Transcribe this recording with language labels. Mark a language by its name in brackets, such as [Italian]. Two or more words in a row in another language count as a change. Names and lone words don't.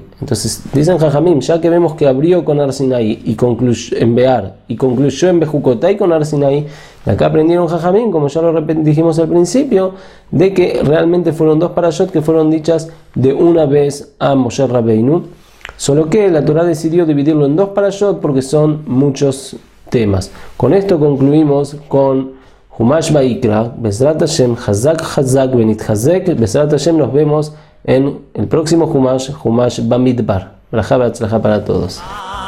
[Spanish] Entonces dicen Jajamim, ya que vemos que abrió con Har Sinai y concluyó en Be'ar y concluyó en Bejucotai con Har Sinai, de acá aprendieron Jajamim, como ya lo dijimos al principio, de que realmente fueron dos parashot que fueron dichas de una vez a Moshe Rabbeinu, solo que la Torah decidió dividirlo en dos parashot porque son muchos temas. Con esto concluimos con Humash Vaikra. [Hebrew] בעזרת השם, חזק חזק ונתחזק. בעזרת השם, [Spanish] nos vemos en el próximo Humash Bamidbar. [Hebrew] ברכה והצלחה [Spanish] para todos.